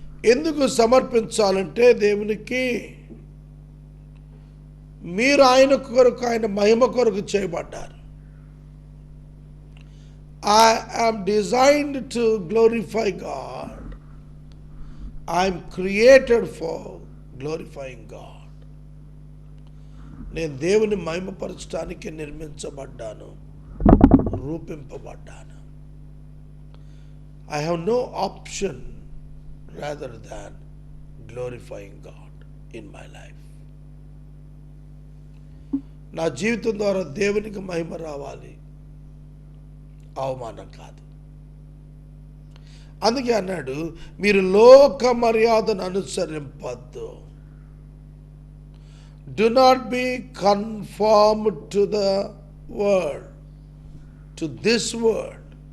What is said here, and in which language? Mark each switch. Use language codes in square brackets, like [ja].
[te] ఎందుకు సమర్పించాలంటే దేవునికి మీరు ఆయన కొరకు, ఆయన మహిమ కొరకు చేయబడ్డారు. [en] I am designed to glorify God. I am created for glorifying God. [te] నేను దేవుని మహిమపరచడానికి నిర్మించబడ్డాను, రూపింపబడ్డాను. [en] I have no option rather than glorifying God in my life. [te] నా జీవితం ద్వారా దేవునికి మహిమ రావాలి, అవమానం కాదు. అందుకే అన్నాడు, మీరు లోక మర్యాదను అనుసరింపద్దు. [en] Do not be conformed to the world, to this world.